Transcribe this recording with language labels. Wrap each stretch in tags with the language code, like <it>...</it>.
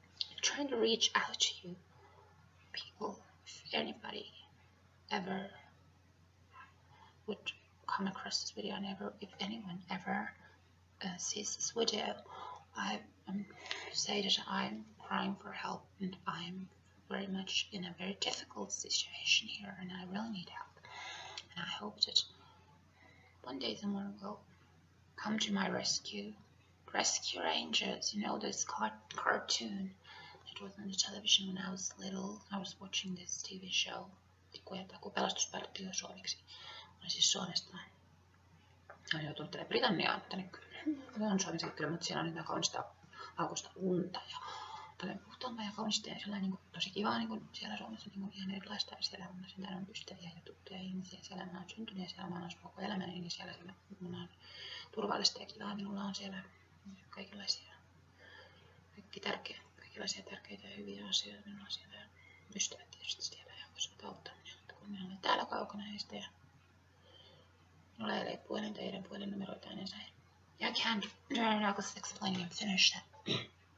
<en>I'm trying to reach out to you people. If anybody ever would come across this video, and if anyone ever sees this video, I say that I'm crying for help and I'm very much in a very difficult situation here, and I really need help. And I hope that one day someone will come to my rescue. Rescue Rangers, you know, this cartoon that was on the television when I was little. I was watching this TV show.</en> <fi>Pelastuspäälle suomeksi. Olen siis Suomesta. Olen joutunut tänne Britanniaan, tänne on Suomessa kyllä, mutta siellä on niitä kaunista aukosta lunta ja paljon puhtaampaa ja kaunista ja sellainen niin kuin, tosi kivaa niin kuin siellä Suomessa niin kuin ihan erilaista. Ja siellä on ystäviä ja tuttuja ihmisiä. Siellä mä oon syntynyt ja siellä mä oon asunut koko elämäni, niin siellä minulla on turvallista ja kivaa. Minulla on siellä kaikenlaisia tärkeitä ja hyviä asioita. Minulla on siellä ystävät tietysti siellä ja voisivat auttaa minua, mutta kun minä olen täällä kaukana heistä ja minulla ei ole puhelinta heidän puhelinnumeroitaan ja näin.</fi> <en>Yeah, I can't. I was explaining and finish that.</en>